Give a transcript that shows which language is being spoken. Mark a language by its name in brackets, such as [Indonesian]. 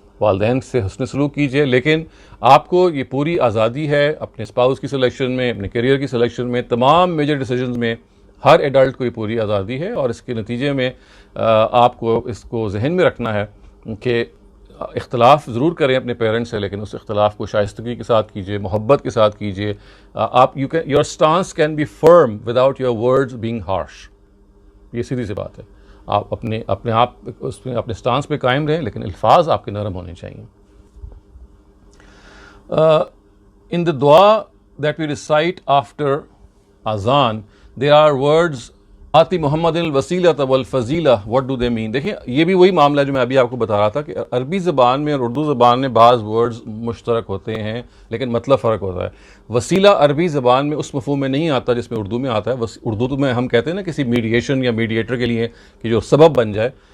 [Urdu] والدین سے حسن سلوک کیجیے، لیکن آپ کو یہ پوری آزادی ہے اپنے اسپاؤس کی سلیکشن میں، اپنے کیریئر کی سلیکشن میں، تمام میجر ڈیسیجنز میں ہر ایڈلٹ کو یہ پوری آزادی ہے، اور اس کے نتیجے میں آپ کو اس کو ذہن میں رکھنا ہے کہ اختلاف ضرور کریں اپنے پیرنٹس سے، لیکن اس اختلاف کو شائستگی کے ساتھ کیجیے، محبت کے ساتھ کیجیے. [English] آپ your stance can be firm without your words being harsh. [Urdu] یہ سیدھی سی بات ہے. آپ اپنے آپ اس میں اپنے اسٹانس پہ قائم رہیں، لیکن الفاظ آپ کے نرم ہونے چاہیے. [English] In the dua that we recite after azan, there are words [Arabic] آتی محمد الوسیلۃ والفضیلہ. [English] what do they mean؟ [Urdu] دیکھیں یہ بھی وہی معاملہ ہے جو میں ابھی آپ کو بتا رہا تھا کہ عربی زبان میں اور اردو زبان میں بعض ورڈز مشترک ہوتے ہیں لیکن مطلب فرق ہوتا ہے. وسیلہ عربی زبان میں اس مفہوم میں نہیں آتا جس میں اردو میں آتا ہے. اردو میں ہم کہتے ہیں نا کسی میڈیشن یا میڈیٹر کے لیے کہ جو سبب بن جائے.